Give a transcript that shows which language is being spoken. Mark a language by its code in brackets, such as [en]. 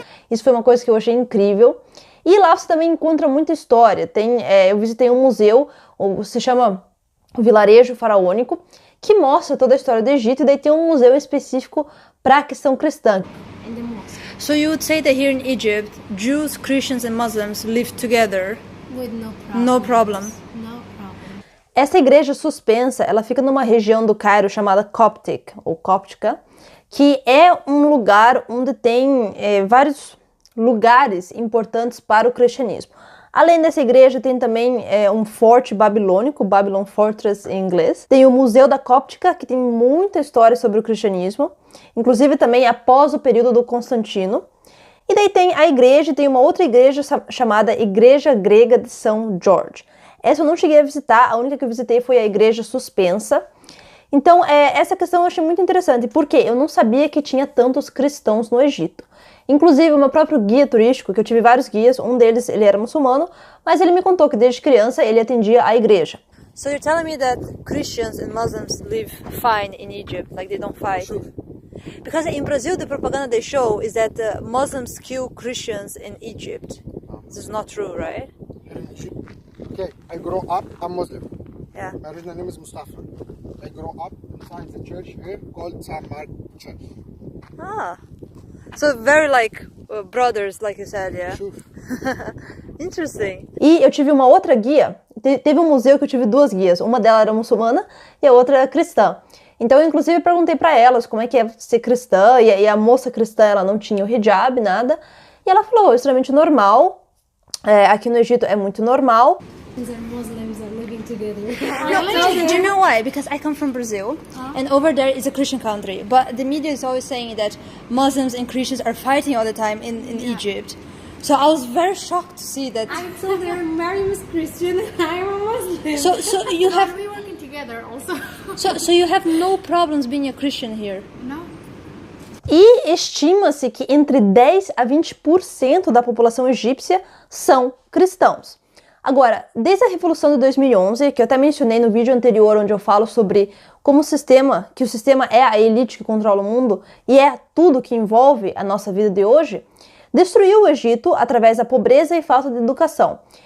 [pt] Isso foi uma coisa que eu achei incrível. E lá você também encontra muita história. Eu visitei um museu, se chama Vilarejo Faraônico, que mostra toda a história do Egito, e daí tem um museu específico para a questão cristã. [en] So you would say that here in Egypt, Jews, Christians and Muslims live together with no problem. No problem. No problem. [pt] Essa igreja suspensa, ela fica numa região do Cairo chamada Coptic, ou Cóptica, que é um lugar onde tem vários lugares importantes para o cristianismo. Além dessa igreja, tem também um forte babilônico, Babylon Fortress em inglês. Tem o Museu da Cóptica, que tem muita história sobre o cristianismo, inclusive também após o período do Constantino. E daí tem a igreja, tem uma outra igreja chamada Igreja Grega de São Jorge. Essa eu não cheguei a visitar, a única que eu visitei foi a igreja suspensa. Então, essa questão eu achei muito interessante, porque eu não sabia que tinha tantos cristãos no Egito. Inclusive, o meu próprio guia turístico, que eu tive vários guias, um deles, ele era muçulmano, mas ele me contou que desde criança ele atendia a igreja. [en] So you're telling me that Christians and Muslims live fine in Egypt, like they don't fight? Sure. Because in Brazil, the propaganda they show is that Muslims kill Christians in Egypt. This is not true, right? Okay, I grew up, I'm Muslim. Yeah. My original name is Mustafa. I grew up inside the church here called San Mark Church. Ah, so very like brothers, like you said, yeah. Sure. Interesting. [pt] E eu tive uma outra guia, teve um museu que eu tive 2 guias, uma delas era muçulmana e a outra era cristã. Então, eu, inclusive, perguntei pra elas como é que é ser cristã, e a moça cristã, ela não tinha o hijab, nada, e ela falou, extremamente normal, aqui no Egito é muito normal. [en] Muslims are living together. No, do you know why? Because I come from Brazil, and over there is a Christian country, but the media is always saying that Muslims and Christians are fighting all the time in Egypt. So I was very shocked to see that. I told her Mariam is Christian and I am a Muslim. So you have we working together also. so you have no problems being a Christian here. No. [pt] E estima-se que entre 10 a 20% da população egípcia são cristãos. Agora, desde a Revolução de 2011, que eu até mencionei no vídeo anterior, onde eu falo sobre como o sistema é a elite que controla o mundo e é tudo que envolve a nossa vida de hoje, destruiu o Egito através da pobreza e falta de educação.